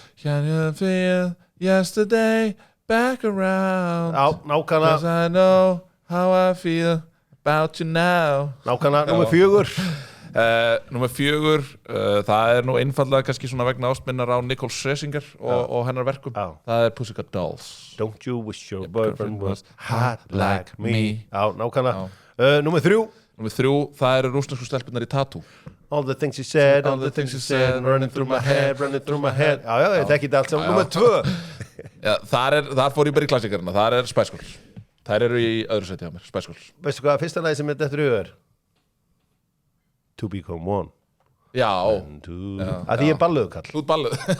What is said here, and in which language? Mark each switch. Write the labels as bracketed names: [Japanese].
[English] Can you feel yesterday back around? [Icelandic] Já, nákvæmlega. [English] 'Cause I know how I feel about you now. [Icelandic] Nákvæmlega, númer 4. Númer 4, það er nú einfallega kannski svona vegna ástminnar á Nicole Scherzinger og hennar verkum. Já. Það er Pussycat Dolls. [English] Don't you wish your boyfriend was hot like me. me. [Icelandic] Já, nákvæmlega. Númer 3. Númer 3, það eru rússnesku stelpunar í Tattoo. [English] All the things you said, all the things you said, running through my head, running through my head. [Icelandic] Já, já, þetta er ekki allt saman. Númer 2. Já, þar fór ég bara í klassikarina. Þar er Spice Girls. Þær eru í öðru seti hjá mér, Spice Girls. Veistu hvað, fyrsta lagi sem er þetta er? [English] To become one. [Icelandic] Já, Að því ég er balluðkall. út balluð.